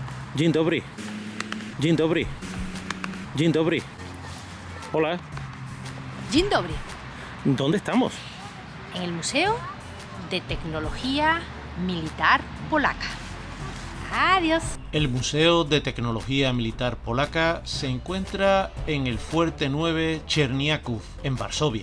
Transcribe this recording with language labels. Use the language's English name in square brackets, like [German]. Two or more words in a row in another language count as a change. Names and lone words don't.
[Polish] Dzień dobry. Dzień dobry. Dzień dobry. [Spanish] Hola. [Polish] Dzień dobry. [Spanish] ¿Dónde estamos? En el Museo de Tecnología Militar Polaca. Adiós. El Museo de Tecnología Militar Polaca se encuentra en el Fuerte 9 Cherniaków, en Varsovia.